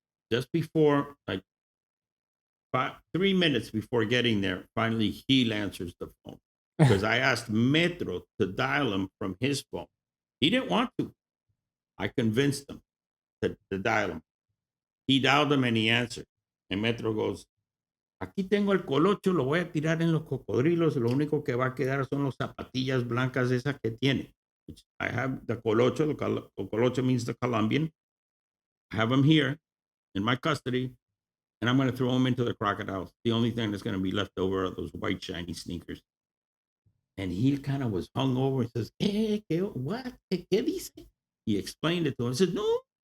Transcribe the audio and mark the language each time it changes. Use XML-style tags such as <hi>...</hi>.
<en>Just before, like 3 minutes before getting there, finally Gil answers the phone because I asked Metro to dial him from his phone. He didn't want to. I convinced him to dial him. He dialed him and he answered.</en> <es>And Metro goes, aquí tengo el colocho, lo voy a tirar en los cocodrilos. Lo único que va a quedar son las zapatillas blancas esas que tiene.</es> <en>Which I have the colocho. The colocho means the Colombian. I have him here in my custody. And I'm going to throw him into the crocodiles. The only thing that's going to be left over are those white shiny sneakers. And he kind of was hung over and says, what?</en> <es>¿Qué dice?</es> <en>He explained it to him. I said, no,</en>